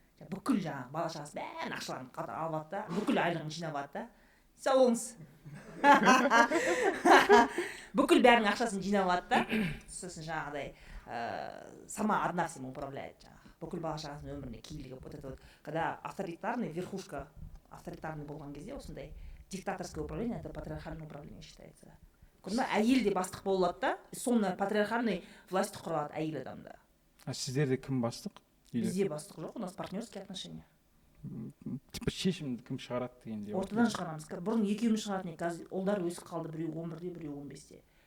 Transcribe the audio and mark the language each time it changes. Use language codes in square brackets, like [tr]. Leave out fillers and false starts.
[kk] Бүкіл жаңағы бала шағасы бәрін ақшаларын алады да, бүкіл айлығын жинап алады да. Салоныз. Бүкіл бәрінің ақшасын жинап алады да. Сосын жаңағыдай [ru] сама одна всем управляет [kk] жаңағы. Бүкіл бала шағасының өміріне килігіп [ru] вот это вот. Когда авторитарный верхушка авторитарный [kk] болған кезде осындай [ru] диктаторское управление, это патриархальное управление считается. [kk] Көрдің бе, әйел де бастық болады да, соны патриархальный власть құралады әйел адамда. А сіздерде кім бастық? Бізде бастық жоқ, [ru] у нас партнерские отношения. [kk] Типа шешімді кім шығарады дегенде. Ортадан шығарамыз. Бұрын екеуміз шығатын, қазір ұлдар өсіп қалды, біреу 11-де, біреу 15-те.